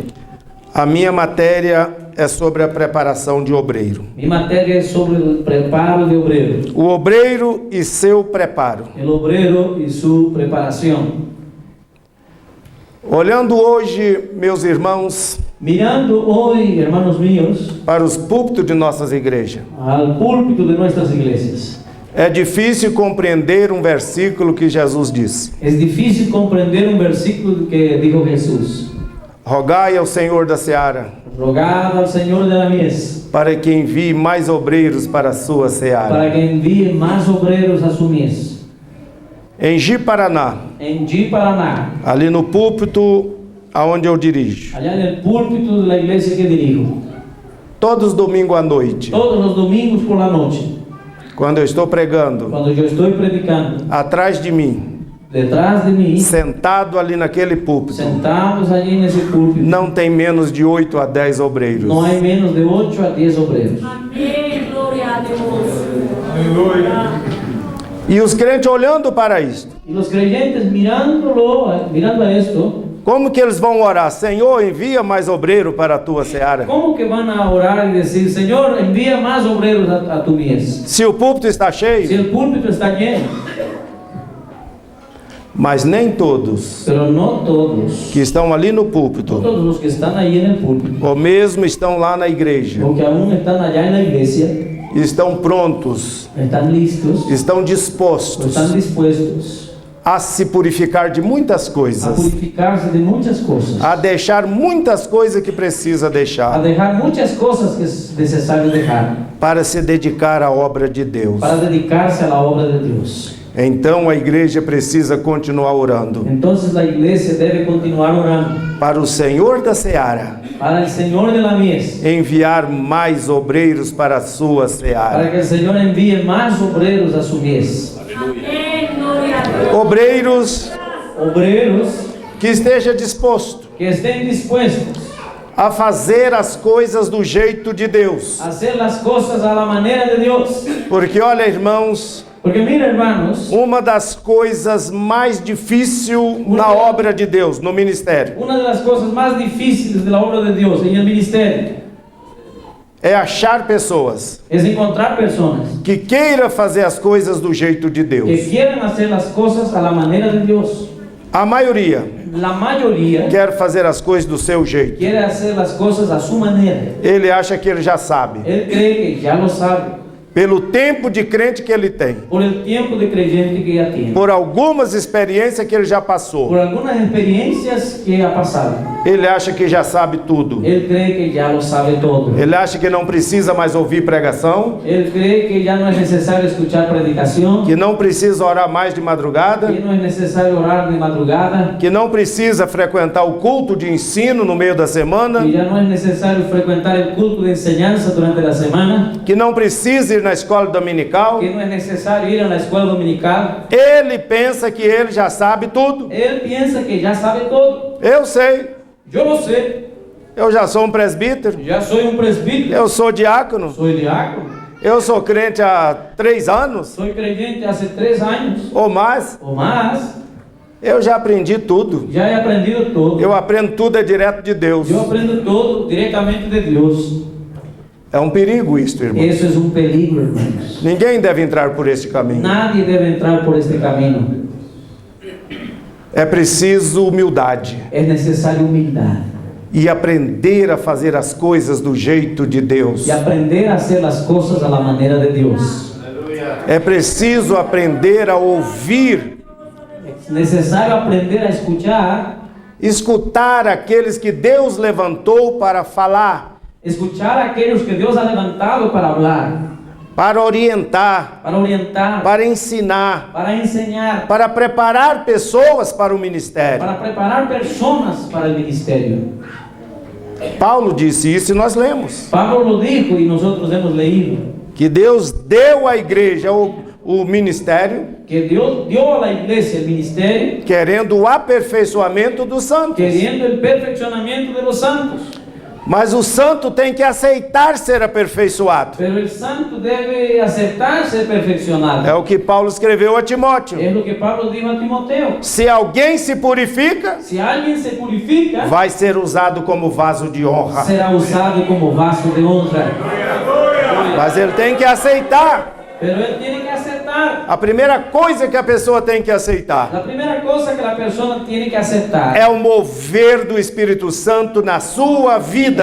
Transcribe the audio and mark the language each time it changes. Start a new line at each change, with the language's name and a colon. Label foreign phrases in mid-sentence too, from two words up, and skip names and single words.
Portuguese: A minha matéria é sobre a preparação de obreiro.
Spanish: Mi materia es sobre el preparo de obrero.
Portuguese: O obreiro e seu preparo.
Spanish: El obrero y su preparación.
Portuguese: Olhando hoje, meus irmãos,
Spanish: Mirando hoy, hermanos míos,
Portuguese: para os púlpitos de nossas igrejas,
Spanish: al púlpito de nuestras iglesias,
Portuguese: é difícil compreender um versículo que Jesus disse:
Spanish: es difícil comprender un versículo que dijo Jesús:
Portuguese: rogai ao Senhor da seara,
Spanish: rogad al Señor de la mies
Portuguese: para que envie mais obreiros para a sua seara.
Spanish: para que envíe más obreros a su mies.
Portuguese: Em Ji-Paraná,
Spanish: En Ji-Paraná,
Portuguese: ali no púlpito aonde eu dirijo,
Spanish: allá en el púlpito de la iglesia que dirijo,
Portuguese: todos domingo à noite,
Spanish: todos los domingos por la noche,
Portuguese: quando eu estou pregando,
Spanish: cuando yo estoy predicando,
Portuguese: atrás de mim,
Spanish: detrás de mí,
Portuguese: sentado ali naquele púlpito,
Spanish: sentados allí en ese púlpito,
Portuguese: não tem menos de 8 a 10 obreiros.
Spanish: no hay menos de 8 a 10 obreros. Amén, gloria a Dios.
Portuguese: E os crentes olhando para isto,
Spanish: Y los creyentes mirando a esto,
Portuguese: como que eles vão orar? Senhor, envia mais obreiro para a tua seara.
Spanish: ¿cómo que van a orar y decir: Señor, envía más obreros a tu mies?
Portuguese: Se o púlpito está
Spanish: Si
Portuguese: cheio,
Spanish: el púlpito está lleno,
Portuguese: Mas nem todos
Spanish: pero no todos,
Portuguese: que estão ali no
Spanish: no
Portuguese: púlpito,
Spanish: todos los que están ahí en el púlpito,
Portuguese: ou mesmo estão lá na igreja,
Spanish: o que aún están allá en la iglesia,
Portuguese: estão prontos,
Spanish: están listos,
Portuguese: estão
Spanish: o
Portuguese: dispostos
Spanish: están dispuestos
Portuguese: a se purificar de muitas
Spanish: a
Portuguese: coisas,
Spanish: purificarse de muchas cosas,
Portuguese: a deixar muitas coisas que precisa
Spanish: a
Portuguese: deixar,
Spanish: dejar muchas cosas que es necesario dejar
Portuguese: para se dedicar à obra de Deus.
Spanish: para dedicarse a la obra de Dios.
Portuguese: Então a igreja precisa continuar orando
Spanish: Entonces la iglesia debe continuar orando
Portuguese: para o Senhor da Seara
Spanish: para el Señor de la mies,
Portuguese: enviar mais obreiros para a sua
Spanish: para
Portuguese: seara.
Spanish: que el Señor envíe más obreros a su mies. Amén, gloria a Dios.
Portuguese: Obreiros
Spanish: Obreros
Portuguese: que esteja disposto
Spanish: que estén dispuestos
Portuguese: a fazer as coisas do jeito de Deus.
Spanish: a hacer las cosas a la manera de Dios.
Portuguese: Porque olha, irmãos,
Spanish: Porque mira, hermanos,
Portuguese: uma das coisas mais difíceis na obra de Deus, no ministério,
Spanish: una de las cosas más difíciles de la obra de Dios en el ministerio
Portuguese: é achar pessoas
Spanish: es encontrar personas
Portuguese: que queiram fazer as coisas do jeito de
Spanish: que
Portuguese: Deus.
Spanish: quieren hacer las cosas a la manera de Dios.
Portuguese: A maioria
Spanish: La mayoría
Portuguese: quer fazer as coisas do seu jeito.
Spanish: quiere hacer las cosas a su manera.
Portuguese: Ele acha que ele já sabe,
Spanish: Él cree que ya lo sabe
Portuguese: pelo tempo de crente que ele tem,
Spanish: por el tiempo de creyente que ya tiene,
Portuguese: por algumas experiências que ele já
Spanish: por
Portuguese: passou.
Spanish: algunas experiencias que ha pasado.
Portuguese: Ele acha que já sabe tudo.
Spanish: Él cree que ya lo sabe todo.
Portuguese: Ele acha que não precisa mais ouvir pregação,
Spanish: Él cree que ya no es necesario escuchar predicación,
Portuguese: que não precisa orar mais de madrugada,
Spanish: que no es necesario orar de madrugada,
Portuguese: que não precisa frequentar o culto de ensino no meio da semana,
Spanish: que ya no es necesario frecuentar el culto de enseñanza durante la semana,
Portuguese: que não precisa ir na escola dominical.
Spanish: que no es necesario ir a la escuela dominical.
Portuguese: Ele pensa que ele já sabe tudo.
Spanish: Él piensa que ya sabe todo.
Portuguese: Eu sei,
Spanish: Yo lo sé,
Portuguese: eu já sou um presbítero,
Spanish: ya soy un presbítero,
Portuguese: eu sou diácono,
Spanish: soy diácono,
Portuguese: eu sou crente há 3 anos
Spanish: soy creyente hace 3 años
Portuguese: ou mais.
Spanish: o más,
Portuguese: Eu já aprendi tudo.
Spanish: ya he aprendido todo.
Portuguese: Eu aprendo tudo é direto de Deus.
Spanish: Yo aprendo todo directamente de Dios.
Portuguese: É um perigo isso, irmão.
Spanish: Eso es un peligro, hermanos.
Portuguese: Ninguém deve entrar por esse caminho.
Spanish: Nadie debe entrar por este camino.
Portuguese: É preciso humildade
Spanish: Es necesaria humildad
Portuguese: e aprender a fazer as coisas do jeito de Deus.
Spanish: y aprender a hacer las cosas a la manera de Dios.
Portuguese: É preciso aprender a ouvir,
Spanish: Es necesario aprender a
Portuguese: escutar aqueles que Deus levantou para falar,
Spanish: escuchar a aquellos que Dios ha levantado para hablar,
Portuguese: para orientar,
Spanish: para orientar,
Portuguese: para ensinar,
Spanish: para enseñar,
Portuguese: para preparar pessoas para o ministério.
Spanish: para preparar personas para el ministerio.
Portuguese: Paulo disse isso e nós lemos.
Spanish: Pablo lo dijo y nosotros hemos leído
Portuguese: Que Deus deu à igreja o ministério,
Spanish: que Dios dio a la iglesia el ministerio
Portuguese: querendo o aperfeiçoamento dos santos.
Spanish: queriendo el perfeccionamiento de los santos.
Portuguese: Mas o santo tem que aceitar ser aperfeiçoado.
Spanish: Pero el santo debe aceptar ser perfeccionado.
Portuguese: É o que Paulo escreveu a Timóteo.
Spanish: Es lo que Pablo dijo a Timoteo.
Portuguese: Se alguém se purifica,
Spanish: Si alguien se purifica,
Portuguese: vai ser usado como vaso de honra.
Spanish: será usado como vaso de honra.
Portuguese: Mas ele tem que aceitar.
Spanish: Pero él tiene que aceptar.
Portuguese: A primeira coisa que a pessoa tem que aceitar
Spanish: La primera cosa que la persona tiene que aceptar
Portuguese: é o mover do Espírito Santo na sua vida,